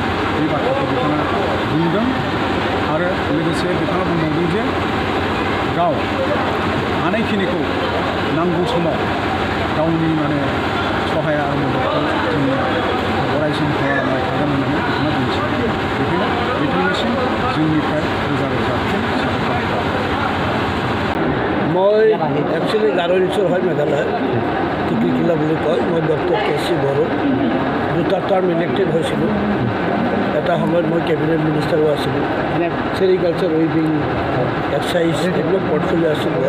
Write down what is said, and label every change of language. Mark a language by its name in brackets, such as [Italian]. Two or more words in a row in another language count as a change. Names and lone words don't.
[Bodo] बे बाथ्राखौ बिथाङा बुंदों आरो लोगोसे बिथाङा बुंबावदों जे गाव हानायखिनिखौ नांगौ समाव गावनि सहाय आरो मददखौ जों अरायसम खालामलांबाय थागोन होननानै बिथाङा दिन्थिदों। बेखायनो बिथांनिसिम जोंनिफ्राय रोजा रोजा साबायखर। [Assamese] মই একচুৱেলি গাৰোলিচৰ হয় মেঘালয় টিকিকিলা বুলি কয়। মই ডক্টৰ KC বড়ো 2টা [English] term elected [Assamese] হৈছিলোঁ। এটা সময়ত মই [English] cabinet ministero [Assamese] আছিলোঁ। [English] sericulture, weaving, excise [Assamese] এইবিলাক পৰ্টফলিঅ' আছিল মোৰ।